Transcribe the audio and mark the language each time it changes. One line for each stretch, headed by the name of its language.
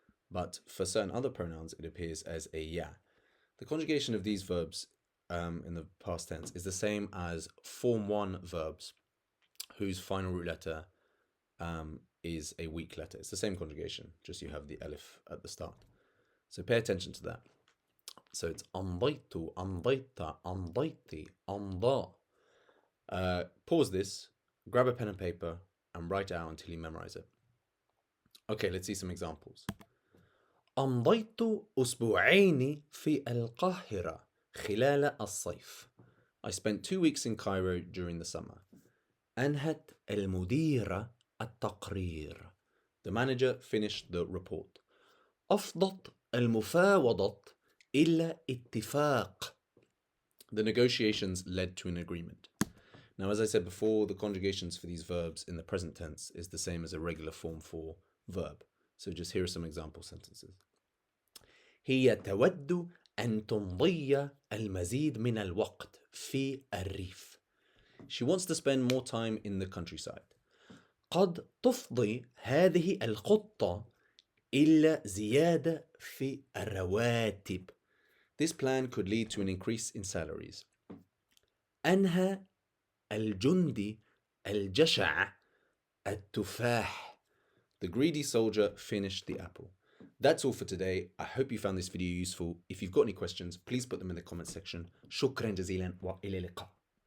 English: But for certain other pronouns, it appears as a ya. The conjugation of these verbs in the past tense is the same as Form 1 verbs whose final root letter is a weak letter. It's the same conjugation, just you have the alif at the start. So pay attention to that. So it's
Arabic: أمضيت, أمضيت, أمضيتي, أمضى.
English: Pause this, grab a pen and paper, and write it out until you memorize it. Okay, let's see some examples.
Arabic: أمضيت أسبوعين في القاهرة خلال الصيف.
English: I spent 2 weeks in Cairo during the summer.
Arabic: أنهت المديرة التقرير.
English: The manager finished the report.
Arabic: أفضت المفاوضات إلى اتفاق.
English: The negotiations led to an agreement. Now, as I said before, the conjugations for these verbs in the present tense is the same as a regular Form 4 verb. So just here are some example sentences.
Arabic: هي تود أن تمضي المزيد من الوقت في الريف.
English: She wants to spend more time in the countryside.
Arabic: قد تفضي هذه الخطة إلى زيادة في الرواتب.
English: This plan could lead to an increase in salaries.
Arabic: أنهى الجندي الجشع التفاح.
English: The greedy soldier finished the apple. That's all for today. I hope you found this video useful. If you've got any questions, please put them in the comment section.
Arabic: شكرا جزيلا وإلى اللقاء.